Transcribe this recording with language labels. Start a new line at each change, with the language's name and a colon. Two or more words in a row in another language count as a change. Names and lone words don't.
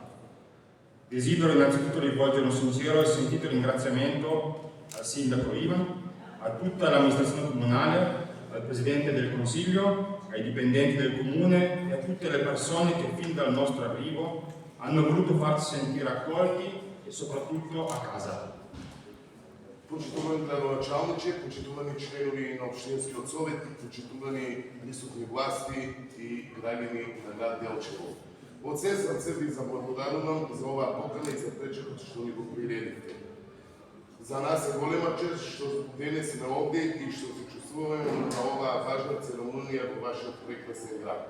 Italian: Desidero innanzitutto rivolgere un sincero e sentito ringraziamento al Sindaco Ivan, a tutta l'amministrazione comunale, al Presidente del Consiglio, ai dipendenti del Comune e a tutte le persone che fin dal nostro arrivo hanno voluto farsi sentire accolti e soprattutto a casa.
Macedonian: Почитувани градоначалничи, почитувани членови на Општинскиот совет, почитувани присутни власти и граѓани на град Делчево. Од се срце ви заблагодарувам за оваа покана и за пречекот што ни го приредите. За нас е голема чест што денес сме овде и што се чувствуваме на оваа важна церемонија во вашиот прекрасен град.